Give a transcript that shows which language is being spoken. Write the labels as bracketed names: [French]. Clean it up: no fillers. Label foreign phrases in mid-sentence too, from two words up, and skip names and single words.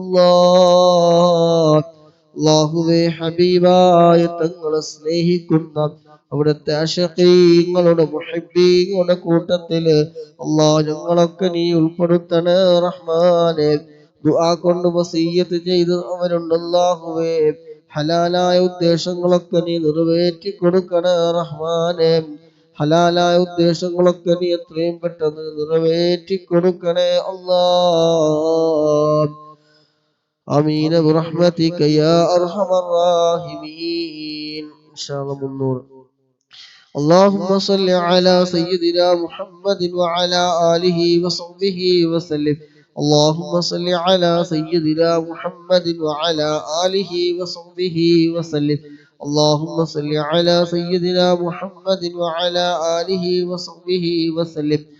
[Malayalam] അല്ലാഹ് അല്ലാഹുവേ ഹബീബായ തങ്ങളെ സ്നേഹിക്കുന്ന അവിടുത്തെ അശഖീങ്ങളുടെ മുഹിബ്ബീങ്ങളുടെ കൂട്ടത്തില് അല്ലാഹ് ഞങ്ങളൊക്കെ നീ ഉൾപ്പെടുത്തണേ റഹ്മാനേ ദുആ കൊണ്ട് വസിയ്യത്ത് ചെയ്ത് അവരുണ്ട് അല്ലാഹുവേ ഹലാലായ ഉദ്ദേശങ്ങളൊക്കെ നീ നിറവേറ്റി കൊടുക്കണേ റഹ്മാനേ ഹലാലായ ഉദ്ദേശങ്ങളൊക്കെ നീ എത്രയും പെട്ടെന്ന് നിറവേറ്റി കൊടുക്കണേ [Arabic] الله آمين برحمتك يا أرحم الراحمين إن شاء الله 300 اللهم صل على سيدنا محمد وعلى آله وصحبه وسلم اللهم صل على سيدنا محمد وعلى آله وصحبه وسلم اللهم صل على سيدنا محمد وعلى آله وصحبه وسلم